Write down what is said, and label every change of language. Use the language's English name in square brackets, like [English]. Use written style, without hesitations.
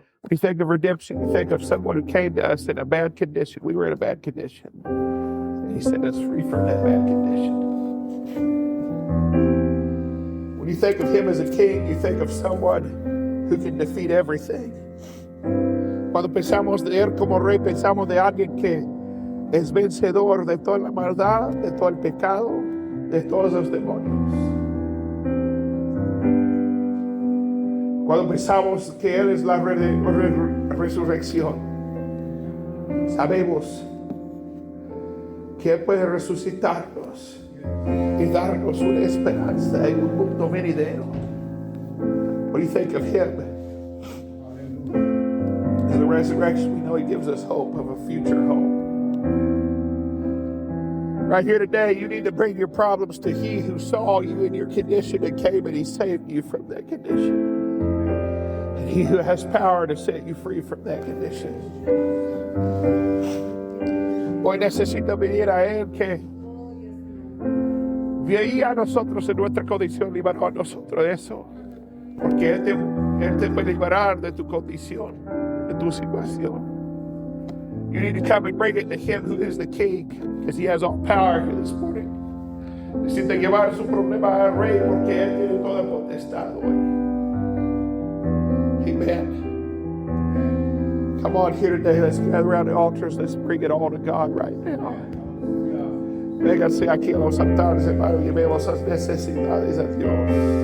[English] We think of redemption, we think of someone who came to us in a bad condition. We were in a bad condition. And He set us free from that bad condition. When you think of Him as a king, you think of someone who can defeat everything. [Spanish] Cuando pensamos de Él como Rey, pensamos de alguien que es vencedor de toda la maldad, de todo el pecado, de todos los demonios. Cuando pensamos que Él es la resurrección, sabemos que Él puede resucitarnos y darnos una esperanza en un mundo venidero. [English] When you think of Him and the resurrection, we know He gives us hope of a future home. Right here today, you need to bring your problems to He who saw you in your condition and came and He saved you from that condition. And He who has power to set you free from that condition. [Spanish] Hoy necesito venir a Él que veía a nosotros en nuestra condición, liberó a nosotros de eso. Porque Él te puede liberar de tu condición, de tu situación. [English] You need to come and bring it to Him who is the King, because He has all power here this morning. [Spanish] Necesita llevar su problema al Rey, porque Él tiene toda potestad hoy. [English] Amen. Come on here today. Let's gather around the altars. Let's bring it all to God right now. [Spanish] Véngase aquí a los altares, hermano, y llevemos las necesidades a Dios.